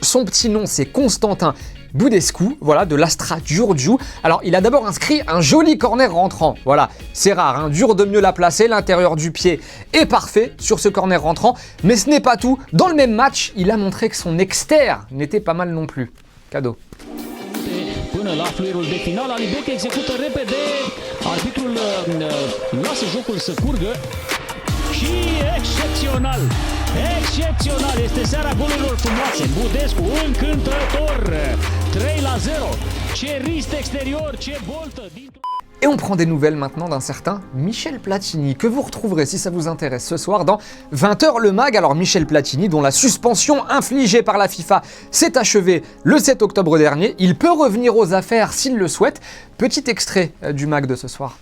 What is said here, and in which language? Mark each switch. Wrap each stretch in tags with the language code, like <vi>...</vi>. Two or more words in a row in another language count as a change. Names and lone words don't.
<fr>Son petit nom, c'est Constantin Budescu, voilà, de l'Astra Giurgiu. Alors, il a d'abord inscrit un joli corner rentrant. Voilà, c'est rare, dur de mieux la placer. L'intérieur du pied est parfait sur ce corner rentrant. Mais ce n'est pas tout. Dans le même match, il a montré que son externe n'était pas mal non plus. Cadeau.</fr> <ro>Până la fluierul de final, Alibec execută repede, arbitrul lasă jocul să curgă și excepțional, excepțional, este seara golurilor frumoase, Budescu încântător, 3-0, ce risc exterior, ce boltă dintr-o...</ro> <fr>Et on prend des nouvelles maintenant d'un certain Michel Platini, que vous retrouverez si ça vous intéresse ce soir dans 20h le mag. Alors Michel Platini, dont la suspension infligée par la FIFA s'est achevée le 7 octobre dernier, il peut revenir aux affaires s'il le souhaite. Petit extrait du mag de ce soir.</fr>